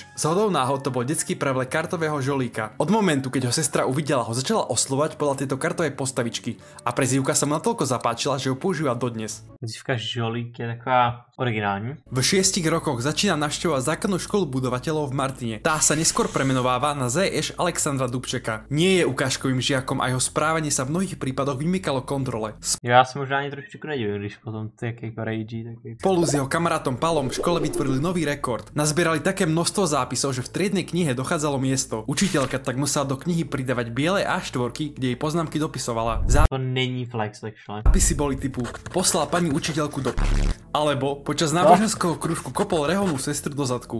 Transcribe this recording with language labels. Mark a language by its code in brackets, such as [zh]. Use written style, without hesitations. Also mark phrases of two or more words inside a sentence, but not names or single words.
[sk] Zhodou náhod to bol detský prevlek kartového Žolíka. Od momentu, keď ho sestra uvidela, ho začala oslovať podľa tejto kartovej postavičky a prezývka sa mu natoľko zapáčila, že ho používa dodnes. [cs] Prezývka Žolík je taková originální. [sk] V 6 rokoch začína navštevovať základnú školu budovateľov v Martine. Tá sa neskôr premenováva na ZŠ Alexandra Dubčeka. Nie je ukážkovým žiakom a jeho správanie sa v mnohých prípadoch vymykalo kontrole. [cs] Já se možná ani trošičku nedivím, když potom ty jako rage, taky. [sk] Spolu s jeho kamarátom Palom v škole vytvorili nový rekord. Nazbierali také množstvo zápisov, že v triednej knihe dochádzalo miesto. Učiteľka tak musela do knihy pridávať biele A4, kde jej poznámky dopisovala. [cs] To není [en] flex, actually. [sk] Zápisy boli typu poslal pani učiteľku do alebo počas náboženského krúžku kopol reholnú sestru do zadku.